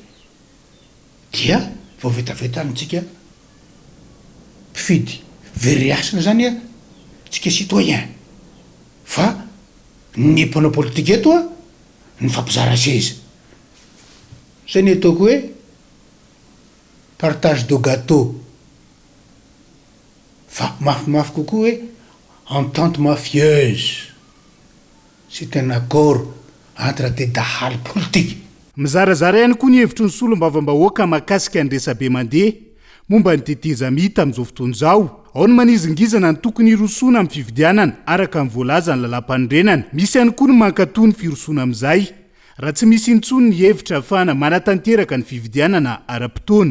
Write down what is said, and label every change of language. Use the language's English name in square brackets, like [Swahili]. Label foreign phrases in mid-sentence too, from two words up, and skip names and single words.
[Malagasy] Dia vao vetavetanitsika mpifidy veriasina zany tsika citoyen. Fa ny mpanao politika eto ny fampizara seza. Zay ny ataoko hoe [French] partage de gâteau. [Malagasy] Fa mafimafy kokoa hoe [French] entente mafieuse. C'est un accord entre des dahaly politique. [Malagasy] Mizarazara ihany koa ny hevitry ny solom-bavambahoaka mahakasika ny resabe mandeha momba ny teteza mita amin'izao fotoana izao. Ao ny manizingizana ny tokony hirosoana amin'ny fividianana araka ny voalaza ny lalam-panorenana. Misy ihany koa ny mankatoa ny firosona amin'izay raha tsy misy intsony ny hevitra ahafahana manatanteraka ny fividianana ara-potoana.